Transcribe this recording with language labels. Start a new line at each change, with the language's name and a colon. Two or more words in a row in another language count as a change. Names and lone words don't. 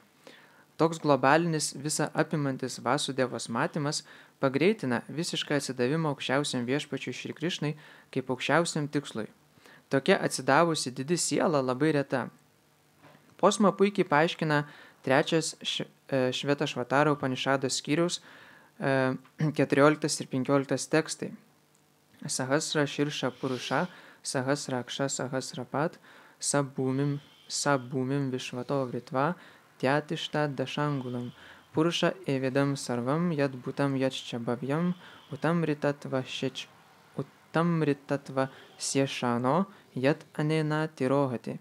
Lithuanian: Toks globalinis visa apimantis Vasudevos matymas pagreitina visišką atsidavimą aukščiausiam viešpačiui Šri Krišnai kaip aukščiausiam tikslui. Tokia atsidavusi didi siela labai reta. Posma puikiai paaiškina 3 Švetašvataro Upanišado skyriaus 14 ir 15 tekstai.
Sanskrit: सहस्र शीर्षा पुरुष, सहस्र अक्ष सहस्रपात्, स भूमिं विश्वतो वृत्वा, त्यतिष्ठ दशाङ्गुलम्, पुरुष एविदं सर्वम्, यद् भूतं यच्चभव्यम्, उतम् ऋतत्व सियेशानो, यद् अनेन तिरोहति.